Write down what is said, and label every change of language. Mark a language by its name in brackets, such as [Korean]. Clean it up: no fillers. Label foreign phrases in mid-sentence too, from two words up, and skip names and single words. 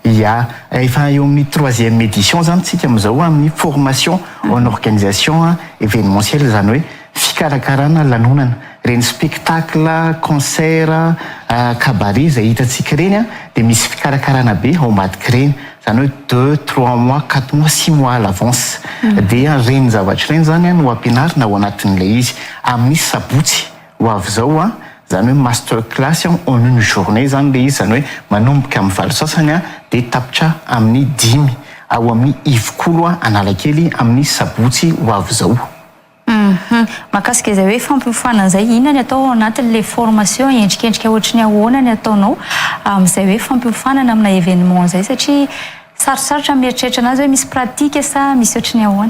[Malagasy] ia efa eo amin'ny 3e édition zany tsika am'izao amin'ny [French] formation en organisation événementielle [Malagasy] zany hoe fikarakarana lanonana reny [French] spectacle concert [Malagasy] cabaret zay hitatsika reny de misy fikarakarana be ao ambadiky reny zany hoe [French] 2-3 mois 4 mois 6 mois à l'avance [Malagasy] de reny zavatra reny zany no ampianarina ao anatin'ilay izy amin'ny sabotsy ho avy zao zany hoe [French] master class en une journée [Malagasy] zany le izy zany hoe manomboka amin'ny valo sasany de tapitra amin'ny 10 ao amin'ny ivokolo Analakely amin'ny sabotsy ho avy zao. Mahakasika izay hoe fampiofanana zay inona ny atao anatin'le formation endrikendrika ohatry ny ahoana ny ataonao amin'izay hoe fampiofanana amina événement zay satria sarosarotra mieritreritra anazy hoe misy pratika sa misy ohatry ny ahoana.